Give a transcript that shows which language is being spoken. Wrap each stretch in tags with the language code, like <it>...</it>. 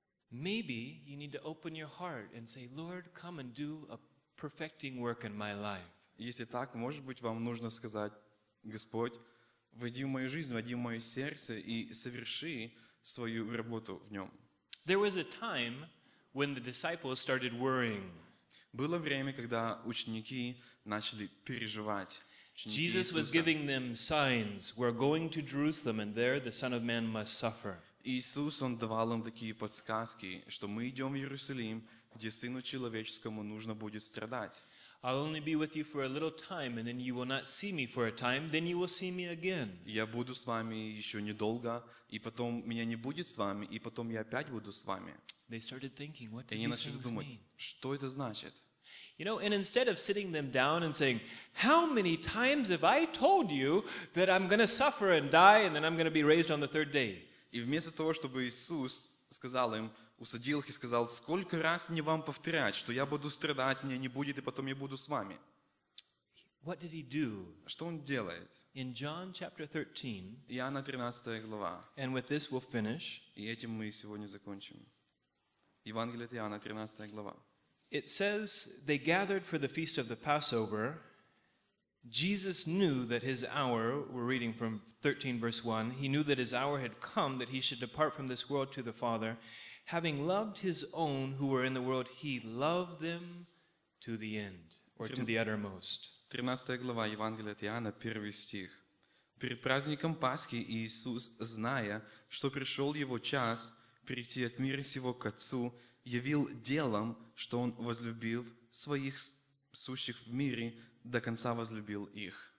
<en>Maybe you need to open your heart and say, Lord, come and do a perfecting work in my life.</en> <ru>Если так, может быть, вам нужно сказать, Господь, войди в мою жизнь, войди в мое сердце и соверши свою работу в нем.</ru> <en>There was a time when the disciples started worrying.</en> <ru>Было время, когда ученики начали переживать.</ru> <en>Jesus was giving them signs. We're going to Jerusalem, and there the Son of Man must suffer.</en> <ru>Иисус, он давал им такие подсказки, что мы идем в Иерусалим, где Сыну человеческому нужно будет страдать.</ru> <en>I'll only be with you for a little time, and then you will not see me for a time. Then you will see me again.</en> <ru>Я буду с вами еще недолго, и потом меня не будет с вами, и потом я опять буду с вами.</ru> <en>They started thinking, what do these things mean?</en> <ru>Что это значит?</ru> <en>You know, and instead of sitting them down and saying, how many times have I told you that I'm going to suffer and die and then I'm going to be raised on the third day?</en> <ru>И вместо того, чтобы Иисус сказал им, усадил их и сказал, сколько раз мне вам повторять, что я буду страдать, меня не будет, и потом я буду с вами.</ru> <en>What did he do?</en> <ru>Что он делает?</ru> <en>In John chapter 13,</en> <ru>Иоанна 13 глава,</ru> <en>and with this we'll finish.</en> <ru>И этим мы сегодня закончим. Евангелие от Иоанна, 13 глава.</ru> <en>It says, they gathered for the feast of the Passover. Jesus knew that his hour, we're reading from 13 verse 1, he knew that his hour had come, that he should depart from this world to the Father. Having loved his own who were in the world, he loved them to the end, or to the uttermost.</en> <ru>13 глава Евангелия от Иоанна, 1 стих. Перед праздником Пасхи Иисус, зная, что пришел его час перейти от мира сего к Отцу, явил делом, что он возлюбил своих сущих в мире, до конца возлюбил их.</ru>